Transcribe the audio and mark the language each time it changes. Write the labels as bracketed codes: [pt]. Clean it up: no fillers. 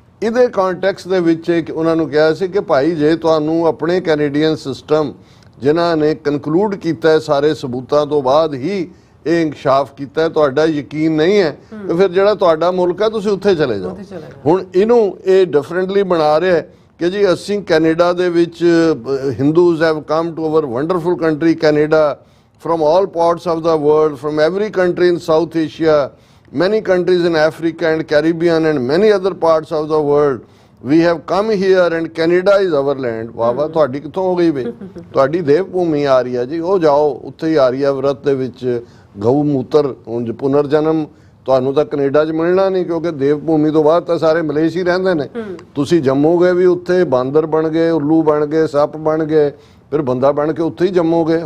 [pa] ਇਹਦੇ ਕੰਟੈਕਸਟ ਦੇ ਵਿੱਚ ਉਹਨਾਂ ਨੂੰ ਕਿਹਾ ਸੀ ਕਿ ਭਾਈ ਜੇ ਤੁਹਾਨੂੰ ਆਪਣੇ ਕੈਨੇਡੀਅਨ ਸਿਸਟਮ ਜਿਨ੍ਹਾਂ ਨੇ ਕਨਕਲੂਡ ਕੀਤਾ ਸਾਰੇ ਸਬੂਤਾਂ ਤੋਂ ਬਾਅਦ ਹੀ ਇਹ ਇਨਕਸ਼ਾਫ ਕੀਤਾ, ਤੁਹਾਡਾ ਯਕੀਨ ਨਹੀਂ ਹੈ ਤੇ ਫਿਰ ਜਿਹੜਾ ਤੁਹਾਡਾ ਮੁਲਕ ਹੈ ਤੁਸੀਂ ਉੱਥੇ ਚਲੇ ਜਾਓ। ਹੁਣ ਇਹਨੂੰ ਇਹ ਡਿਫਰੈਂਟਲੀ ਬਣਾ ਰਿਹਾ ਕਿ ਜੀ ਅਸੀਂ ਕੈਨੇਡਾ ਦੇ ਵਿੱਚ [en] Hindus have come to our wonderful country Canada from all parts of the world, from every country in South Asia, many countries in Africa and Caribbean and many other parts of the world. We have come here and Canada is our land. [pa] ਵਾਹ ਵਾਹ, ਤੁਹਾਡੀ ਕਿੱਥੋਂ ਹੋ ਗਈ ਬਈ? ਤੁਹਾਡੀ ਦੇਵ ਭੂਮੀ ਆ ਰਹੀ ਹੈ ਜੀ, ਉਹ ਜਾਓ ਉੱਥੇ ਹੀ ਆ ਰਹੀ ਹੈ ਵਰਤ ਦੇ ਵਿੱਚ ਗਊ ਮੂਤਰ ਉਂਝ ਪੁਨਰ ਜਨਮ ਤੁਹਾਨੂੰ ਤਾਂ ਕੈਨੇਡਾ 'ਚ ਮਿਲਣਾ ਨਹੀਂ, ਕਿਉਂਕਿ ਦੇਵ ਭੂਮੀ ਤੋਂ ਬਾਅਦ ਤਾਂ ਸਾਰੇ ਮਲੇਸ਼ੀ ਹੀ ਰਹਿੰਦੇ ਨੇ। ਤੁਸੀਂ ਜੰਮੋਗੇ ਵੀ ਉੱਥੇ ਬਾਂਦਰ ਬਣ ਗਏ, ਉੱਲੂ ਬਣ ਗਏ, ਸੱਪ ਬਣ ਗਏ, ਫਿਰ ਬੰਦਾ ਬਣ ਕੇ ਉੱਥੇ ਹੀ ਜੰਮੋਗੇ।